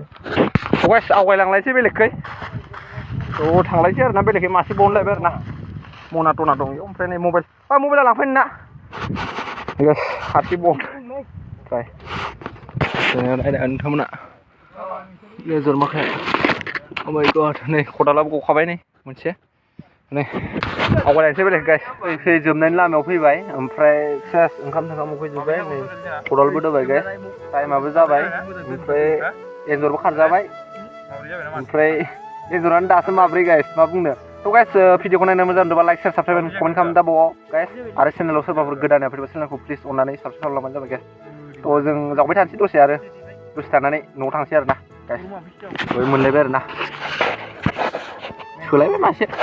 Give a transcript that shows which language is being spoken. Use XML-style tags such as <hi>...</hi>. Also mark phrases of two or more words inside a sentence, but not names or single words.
<brx>गाइस आवगायलांलायसै बेलेगखै थ' थांलायसै आरोना बेलेगखै मासे बावनोलायबाय आरोना मना टना दं इयाव ओमफ्राय नै मबाइला लांफैनो ना गाइस हाथि बन ओमफ्राय नायना नोंथांमोना लेजर माखाया</brx> <en>oh my god</en> <brx>नै खदालाबो गखाबाय नै मोनसे नै आवगायलायनोसै बेलेग गाइस फैजोबनायनि लामायाव फैबाय ओमफ्राय सेस ओंखाम उखैजोब्बाय नै खदालबो दोबाय गाइस टाइमाबो जाबाय ओमफ्राय एन्जरबो खारजाबाय ओमफ्राय एन्जरानो दासो माब्रै गाइस मा बुंनो थ' गाइस भिडिअखौ नायनो मोजां मोनदोंबा</brx> <en>like share subscribe comment</en> <brx>खालामनो दाबाव गाइस आरो चेनेलाव सोरबाफोर गोदान फैयोबा चेनेलखौ प्लिज अननानै साबसक्राइब खालामबानो जाबाय गाइस थ' जों जावबाय थानोसै दसे थानानै न'आव थांसै आरोना गाइस बय मोनलायबाय आरोना सोलायबाय मासे</brx>